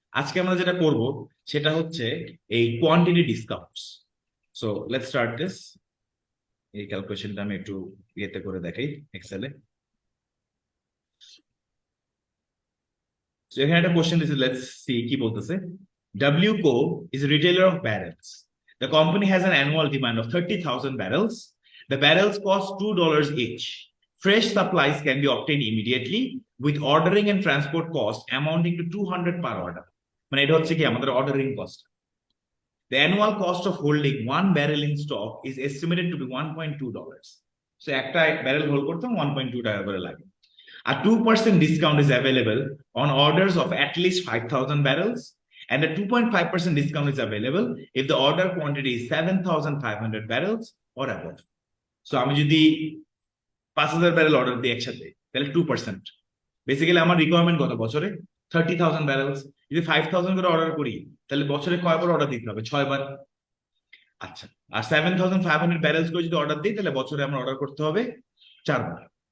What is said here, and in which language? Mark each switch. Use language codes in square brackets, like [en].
[bn] আজকে আমরা যেটা করব সেটা হচ্ছে এই quantity discounts. [en] So let's start this. [bn] এই ক্যালকুলেশনটা আমি একটু ইয়েতে করে দেখাই, এক্সেলে। সো এখানে একটা কোশ্চেন দিয়েছে, [en] let's see [bn] কি বলতেছে। [en] WCO is a retailer of barrels. The company has an annual demand of 30,000 barrels. The barrels cost $2 each. Fresh supplies can be obtained immediately with ordering and transport cost amounting to 200 per order. [bn] মানে এটা হচ্ছে কি আমাদের ordering cost. [en] The annual cost of holding one barrel in stock is estimated to be $1.2. [bn] So একটা barrel hold করতে 1.2 টাকা করে লাগে। [en] A 2% discount is available on orders of at least 5,000 barrels, and a 2.5% discount is available if the order quantity is 7,500 barrels or above. [bn] So আমি যদি 5,000 barrel order দিই একসাথে, তাহলে 2%। বেসিক্যালি আমার রিকোয়ারমেন্ট কত বছরে? 30,000 ব্যারেলস। যদি 5,000 করে অর্ডার করি, তাহলে বছরে কয়বার অর্ডার দিতে হবে? 6 বার। আচ্ছা, আর 7,500 ব্যারেলস করে যদি অর্ডার দিই, তাহলে বছরে আমরা অর্ডার করতে হবে 4 বার।